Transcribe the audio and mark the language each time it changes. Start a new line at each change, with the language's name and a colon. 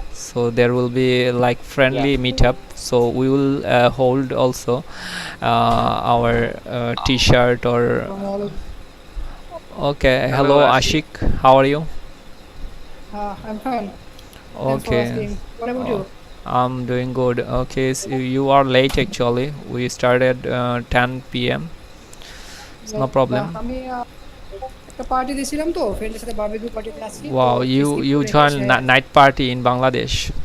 English: So there will be like friendly meetup. So we will hold also our t-shirt or okay. Hello Ashik, how are you? I'm fine. Okay. What about you? I'm doing good. Okay, so you are late actually. We started 10 p.m. It's no problem.
Bangla: আমি একটা party দিছিলাম তো ফ্রেন্ডের সাথে barbecue পার্টিতে আছি।
English: Wow, you joined night party in Bangladesh.